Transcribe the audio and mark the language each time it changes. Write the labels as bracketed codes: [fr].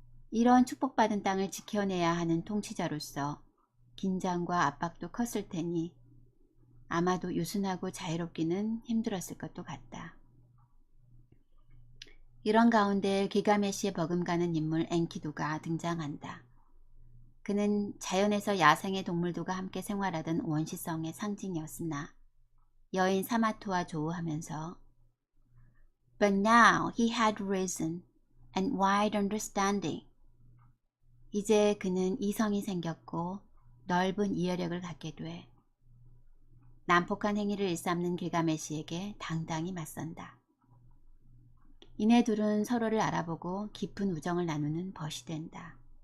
[ko] 이런 축복받은 땅을 지켜내야 하는 통치자로서 긴장과 압박도 컸을 테니 아마도 유순하고 자유롭기는 힘들었을 것도 같다. 이런 가운데 길가메시에 버금가는 인물 엔키두가 등장한다. 그는 자연에서 야생의 동물들과 함께 생활하던 원시성의 상징이었으나 여인 사마토와 조우하면서 [en] But now he had reason and wide understanding. [ko] 이제 그는 이성이 생겼고 넓은 이해력을 갖게 돼 난폭한 행위를 일삼는 길가메시에게 당당히 맞선다. 이내 둘은 서로를 알아보고 깊은 우정을 나누는 벗이 된다.